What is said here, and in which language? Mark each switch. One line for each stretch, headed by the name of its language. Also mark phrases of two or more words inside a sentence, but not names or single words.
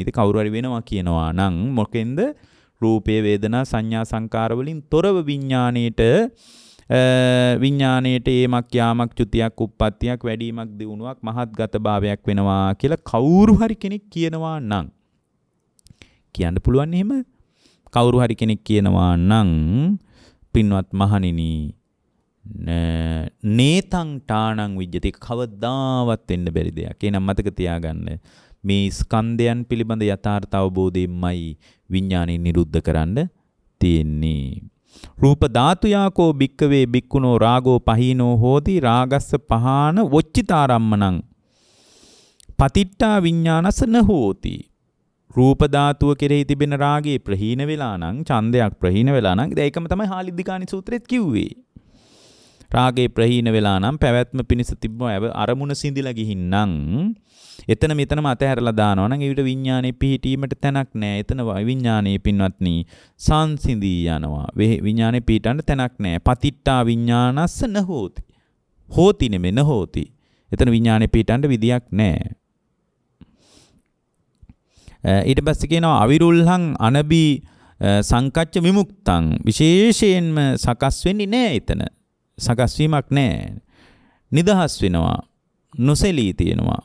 Sinhala: ඉතින් කවුරු හරි වෙනවා කියනවා නම් මොකෙන්ද? රූපේ වේදනා සංඥා සංකාර වලින් තොරව විඥාණයට ඒමක් යාමක් චුතියක් උප්පත්තියක් වැඩිමක් දියුණුවක් මහත්ගත භාවයක් වෙනවා කියලා කවුරු හරි කෙනෙක් කියනවා නම් කියන්න පුළුවන් එහෙම කවුරු හරි කෙනෙක් කියනවා නම් පින්වත් මහණෙනි
Pali: නේතං ඨාණං විජ්ජති
Sinhala: කවදාවත් වෙන්න බැරි දෙයක්. එහෙනම් මතක තියාගන්න මේ ස්කන්ධයන් පිළිබඳ යථාර්ථ අවබෝධයෙන්මයි විඥානය නිරුද්ධ කරන්න තියෙන්නේ.
Pali: රූප ධාතුයාකෝ භික්කවේ භික්ඛුනෝ රාගෝ පහීනෝ හෝති රාගස්ස පහාන වොච්චිතාරම්මනං පතිට්ඨා විඥානස න හෝති.
Sinhala: රූප ධාතුව කෙරෙහි තිබෙන රාගයේ ප්‍රහීන වෙලා නම්, ඡන්දයක් ප්‍රහීන වෙලා නම්, ඒකම තමයි හාලිද්దిකානි සූත්‍රෙත් කිව්වේ. රාගේ ප්‍රහීන වෙලා නම් පැවැත්ම පිණිස තිබ්බ අරමුණ සිඳිලා ගිහින් නම් එතන මෙතනම අතහැරලා දානවා නම් ඊට විඥානේ පිහිටීමට තැනක් නැහැ. එතන විඥානේ පින්වත්නි සංසිඳී යනවා. විඥානේ පිහිටන්න තැනක් නැහැ.
Pali: පතිට්ඨා විඥානස්ස න හෝති.
Sinhala: හෝති නෙමෙයි
Pali: න හෝති.
Sinhala: එතන විඥානේ පිහිටන්න විදියක් නැහැ. ඊට පස්සේ කියනවා
Pali: අවිරුල්හං අනබි සංකච්ඡ විමුක්තං.
Sinhala: විශේෂයෙන්ම සකස් වෙන්නේ නැහැ එතන. සකස් වීමක් නැහැ. නිදහස් වෙනවා. නොසෙලී තියෙනවා.